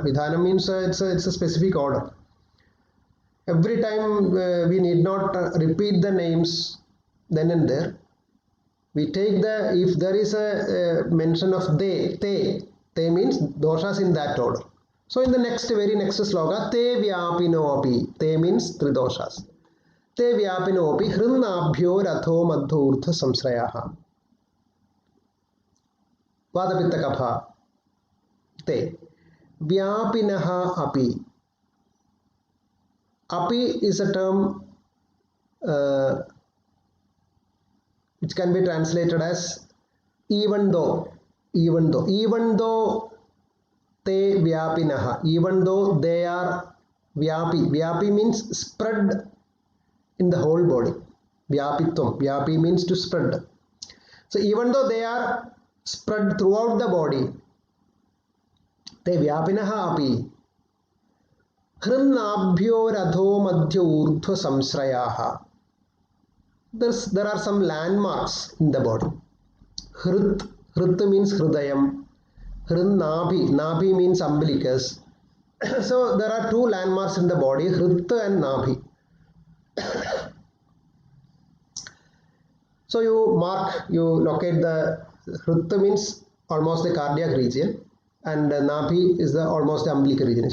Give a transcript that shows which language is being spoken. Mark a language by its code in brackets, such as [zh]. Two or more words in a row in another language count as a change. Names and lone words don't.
[en] Vidhanam means it's a specific order. Every time we need not repeat the names then and there. We take if there is a mention of te means doshas in that order. So in the very next sloka, [sa] te vyapino api, [en] te means three doshas. [sa] Te vyapino api hrinnabhyo ratho madho urdhva samsrayaha. Vadapitta kapha. Te. Vyapinaha api. [en] Api is a term which can be translated as even though [sa] te vyapinaha, [en] even though they are vyapi means spread in the whole body. Vyapi means to spread. So even though they are spread throughout the body, [sa] te vyapinaha api hrinnabhyo radho madhyo urdhva samsrayaha. [en] There are some landmarks in the body. Hrit means hridayam. Nabi means umbilicus. So there are two landmarks in the body, Hrit and Nabi. So you locate the Hrit means almost the cardiac region, and Nabi is almost the umbilical region.